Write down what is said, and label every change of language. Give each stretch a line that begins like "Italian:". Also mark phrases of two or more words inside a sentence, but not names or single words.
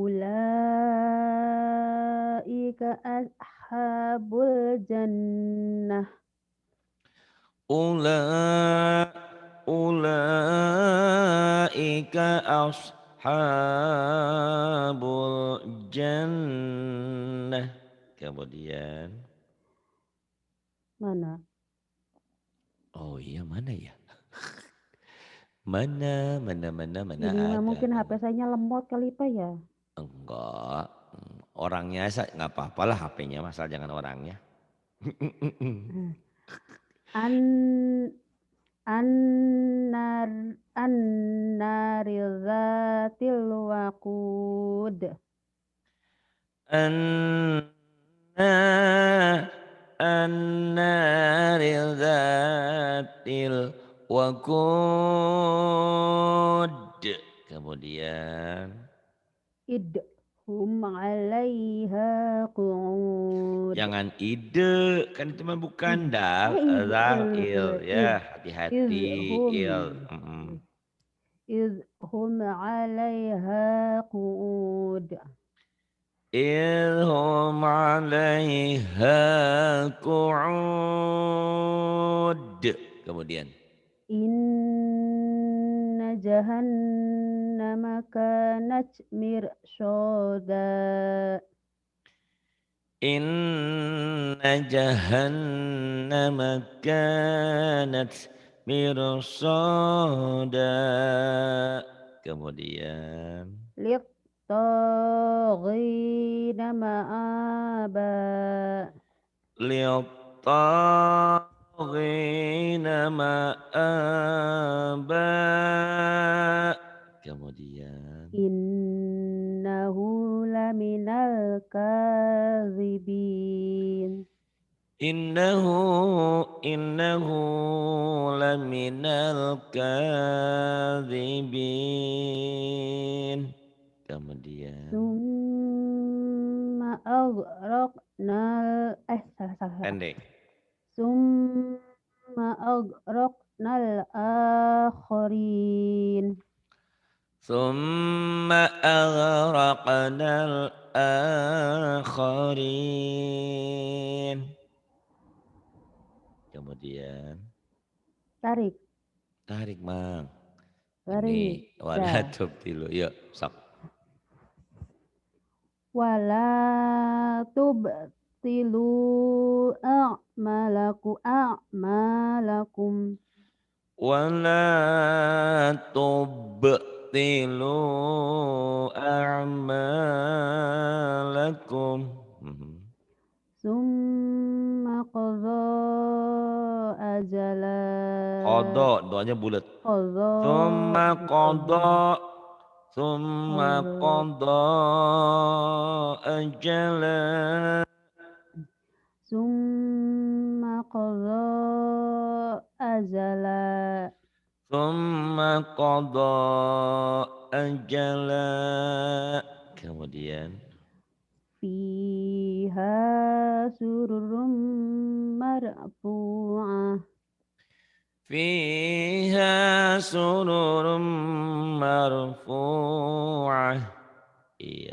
Arabic: أولئك أصحاب الجنة. أولئك أصحاب الجنة. أولئك أصحاب الجنة.
Indonesian: Kemudian. Mana? Oh iya mana ya? Mana Ini mah ada. mungkin HP Mana. saya lemot kali Pak ya. Enggak. Orangnya nggak apa-apa lah HP-nya, asal jangan orangnya.
Arabic: أن النار النار ذات الوقود. أنا النار ذات الوقود.
Indonesian: Kemudian
Arabic: إذ هم عليها قعود.
Indonesian: jangan ide, kan itu mah bukan dal, zal il
Arabic: Id
Indonesian: ya, hati-hati
Arabic: idhum il. Mm-mm. إذ هم عليها قعود. إذ هم عليها قعود. Kemudian إن جهنم كانت مرصادا. إن جهنم كانت مرصادا.
Indonesian: Kemudian
Arabic: للطاغين مآبا. للطاغين مآبا.
Indonesian: Kemudian
Arabic: إنه لمن الكاذبين. إنه لمن الكاذبين.
Indonesian: Kemudian
Arabic: ثم أغرقنا
Indonesian: salah salah salah. pendek.
Arabic: ثم أغرقنا الآخرين. ثم أغرقنا الآخرين.
Indonesian: Kemudian Tarik, tarik mang. tarik. Ini wala Dah. tubtilu. Yuk sok.
Arabic: ولا تبطلوا أعمالكم. ولا تبطلوا أعمالكم. ثم قضى أجلا.
Indonesian: Qadha, doanya bulat.
Arabic: Qadha ثم قضى. ثم قضى أجلا. ثم قضى أجلا. ثم قضى أجلا.
Indonesian: Kemudian
Arabic: فيها سرر مرفوعة. فيها سرر مرفوعة.
Indonesian: Iya.